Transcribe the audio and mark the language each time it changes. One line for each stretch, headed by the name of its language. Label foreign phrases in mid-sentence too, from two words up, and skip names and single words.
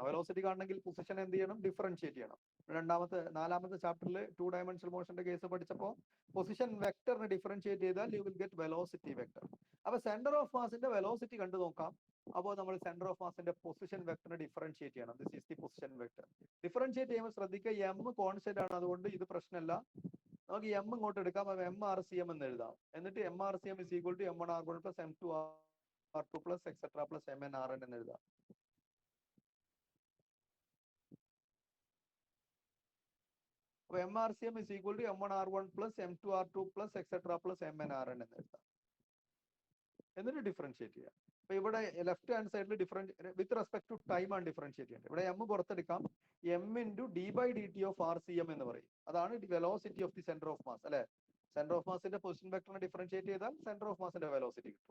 Malayalam: വെലോസിറ്റി കാണണമെങ്കിൽ പൊസിഷൻ എന്ത് ചെയ്യണം, ഡിഫറൻഷിയേറ്റ് ചെയ്യണം. നാലാമത്തെ ചാപ്റ്ററിൽ 2 ഡയമെൻഷണൽ മോഷന്റെ കേസ് പഠിച്ചപ്പോൾ
English: position vector
Malayalam: ഡിഫറൻഷിയേറ്റ് ചെയ്താൽ
English: you will get velocity vector.
Malayalam: അപ്പൊ
English: center of mass
Malayalam: വെലോസിറ്റി കണ്ടു നോക്കാം. അപ്പോൾ നമ്മൾ
English: center of mass position vector
Malayalam: ഡിഫറൻഷിയേറ്റ് ചെയ്യണം.
English: this is the position vector.
Malayalam: ഡിഫറൻഷിയേറ്റ് ചെയ്യുമ്പോൾ ശ്രദ്ധിക്കുക, എം കോൺസ്റ്റന്റ് ആണ്, അതുകൊണ്ട് ഇത് പ്രശ്നമല്ല. നമുക്ക് എം ഇങ്ങോട്ട് എടുക്കാം. അപ്പൊ MRCM എന്ന് എഴുതാം.
English: എന്നിട്ട് MRCM is equal to M1R1 plus M2R2 plus etc plus MNRN
Malayalam: എന്ന് എഴുതാം.
English: അപ്പൊ MRCM is equal to M1R1 plus M2R2 plus etc plus MNRN
Malayalam: എന്ന് എഴുതാം. എന്നിട്ട് ഡിഫറൻഷിയേറ്റ് ചെയ്യാം. അപ്പൊ ഇവിടെ
English: left hand side with respect to time
Malayalam: ആണ് ഡിഫറൻഷിയേറ്റ് ചെയ്യേണ്ടത്.
English: ഇവിടെ എം പുറത്തെടുക്കാം. M into d/dt of RCM
Malayalam: എന്ന് പറയും. അതാണ്
English: velocity of the center of mass
Malayalam: അല്ലെ.
English: center of mass position vector
Malayalam: ഡിഫറൻഷിയേറ്റ് ചെയ്താൽ
English: center of mass velocity
Malayalam: കിട്ടും.